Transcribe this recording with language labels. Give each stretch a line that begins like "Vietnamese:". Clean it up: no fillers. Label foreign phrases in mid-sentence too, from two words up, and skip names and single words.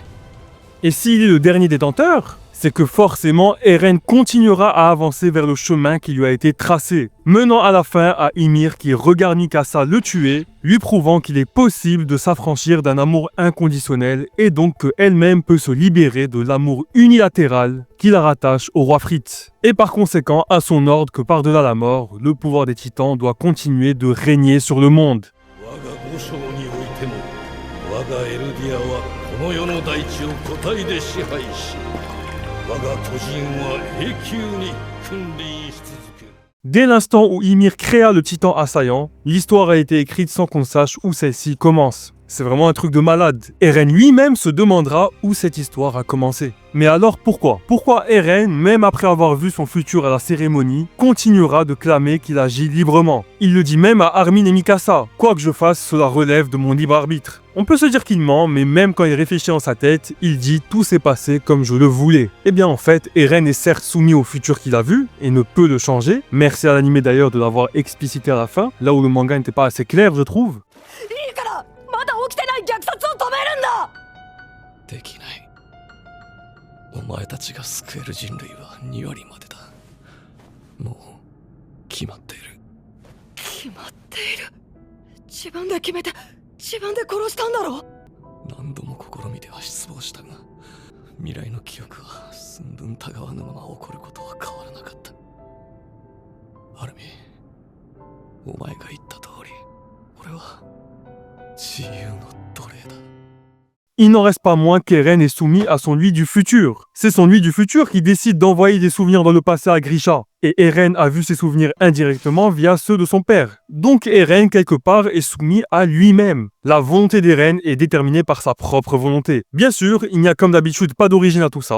French: Et s'il est le dernier détenteur, c'est que forcément Eren continuera à avancer vers le chemin qui lui a été tracé, menant à la fin à Ymir qui regarde Mikasa le tuer, lui prouvant qu'il est possible de s'affranchir d'un amour inconditionnel et donc qu'elle-même peut se libérer de l'amour unilatéral qui la rattache au roi Fritz. Et par conséquent à son ordre que par-delà la mort, le pouvoir des titans doit continuer de régner sur le monde.
Japanese: 我が五章においても我がエルディアはこの世の大地を個体で支配し我が巨人は永久に君臨し続ける。
French: Dès l'instant où Ymir créa le titan assaillant, l'histoire a été écrite sans qu'on sache où celle-ci commence. C'est vraiment un truc de malade. Eren lui-même se demandera où cette histoire a commencé. Mais alors pourquoi? Pourquoi Eren, même après avoir vu son futur à la cérémonie, continuera de clamer qu'il agit librement? Il le dit même à Armin et Mikasa. Quoi que je fasse, cela relève de mon libre arbitre. On peut se dire qu'il ment, mais même quand il réfléchit dans sa tête, il dit tout s'est passé comme je le voulais. Eh bien en fait, Eren est certes soumis au futur qu'il a vu, et ne peut le changer. Merci à l'anime d'ailleurs de l'avoir explicité à la fin, là où le manga n'était pas assez clair je trouve.
Japanese: いいからまだ起きてない虐殺を止めるんだ。できない。お前たちが救える人類は2割までだ。もう決まっている。決まっている。自分で決めて自分で殺したんだろ。何度も試みては失望したが未来の記憶は寸分たがわぬまま起こることは変わらなかった。アルミ、お前が言った通り俺は自由の奴隷だ。
French: Il n'en reste pas moins qu'Eren est soumis à son lui du futur. C'est son lui du futur qui décide d'envoyer des souvenirs dans le passé à Grisha. Et Eren a vu ses souvenirs indirectement via ceux de son père. Donc Eren, quelque part, est soumis à lui-même. La volonté d'Eren est déterminée par sa propre volonté. Bien sûr, il n'y a comme d'habitude pas d'origine à tout ça.